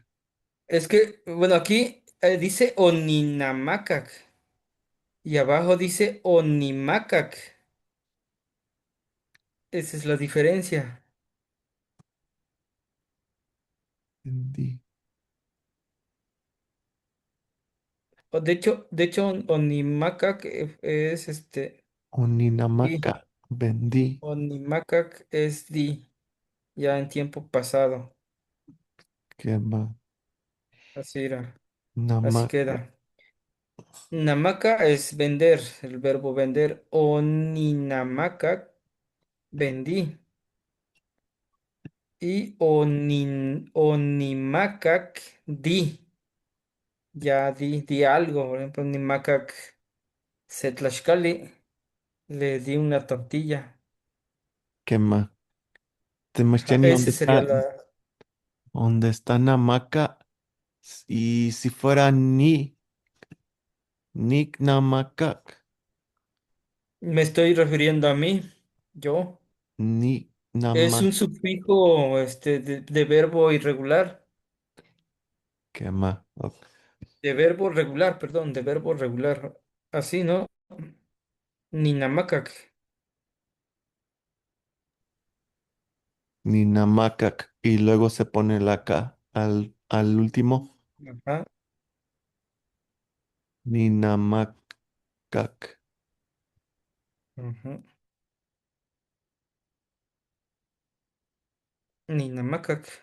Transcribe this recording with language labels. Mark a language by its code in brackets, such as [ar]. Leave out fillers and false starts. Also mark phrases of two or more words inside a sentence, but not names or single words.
[es] Es que, bueno, aquí dice Oninamakak y abajo dice Onimakak. Esa es la diferencia. Vendí. De hecho, Onimakak es di. Oninamaka. Vendí. Onimakak es di, ya en tiempo pasado. ¿Qué más? Así era. Así Namaka. queda. Namaka es vender, el verbo vender. Oninamakak, vendí. Y Onimakak, di. Ya di algo. Por ejemplo, Onimakak Setlaxcali, le di una tortilla. ¿Qué más? Ajá, Temachani, ese sería la... dónde está Namaka? Y si fuera Nick Namakak. Me estoy refiriendo a mí, yo. Ni Es Namak. un sufijo de verbo irregular. ¿Qué más? Ok. De verbo regular, perdón, de verbo regular. Así, ¿no? Ninamakak. Ni Namakak. Y luego se pone la K al último. Ajá. Ni Namakak. Ujú. Ninamakak.